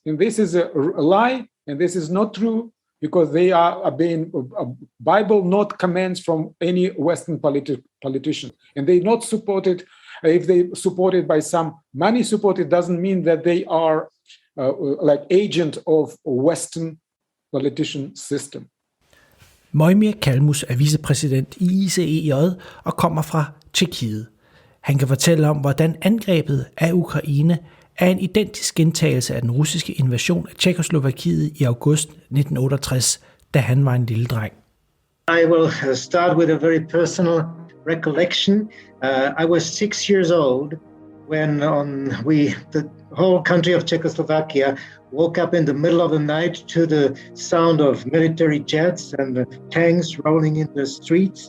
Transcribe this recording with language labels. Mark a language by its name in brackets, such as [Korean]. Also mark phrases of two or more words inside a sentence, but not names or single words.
[English] And this is a lie, and this is not true, because they are being Bible not commands from any Western politician. And they not supported, if they supported by some money supported, doesn't mean that they are like agent of Western politician system. [Danish] Mojmir Kallus er vicepræsident i ICEJ og kommer fra Tjekkiet. Han kan fortælle om, hvordan angrebet af Ukraine er en identisk gentagelse af den russiske invasion af Tjekkoslovakiet i august 1968, da han var en lille dreng. [English] I will start with a very personal recollection. I was 6 years old when the whole country of Czechoslovakia woke up in the middle of the night to the sound of military jets and tanks rolling in the streets.